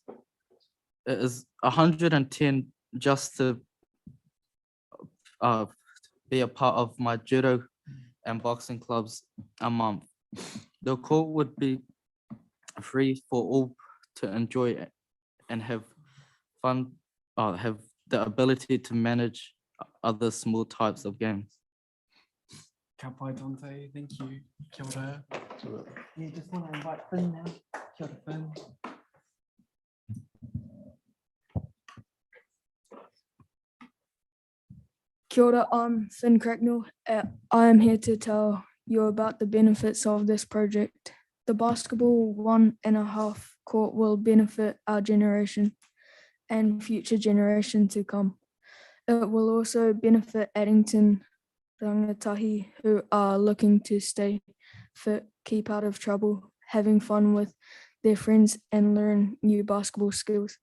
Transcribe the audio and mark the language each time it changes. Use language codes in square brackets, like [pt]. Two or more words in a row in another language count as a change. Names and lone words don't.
[en] It is $110 just to be a part of my judo and boxing clubs a month. The court would be free for all to enjoy it and have fun, have the ability to manage other small types of games. [mi] Ka pai, [en] Dante. Thank you. [mi] Kia ora. [en] You just want to invite Finn now. [mi] Kia ora, Finn. Kia ora, [en] I'm Finn Cracknell. I am here to tell you about the benefits of this project. The basketball 1.5 court will benefit our generation and future generation to come. It will also benefit Addington rangatahi who are looking to stay fit, keep out of trouble, having fun with their friends and learn new basketball skills.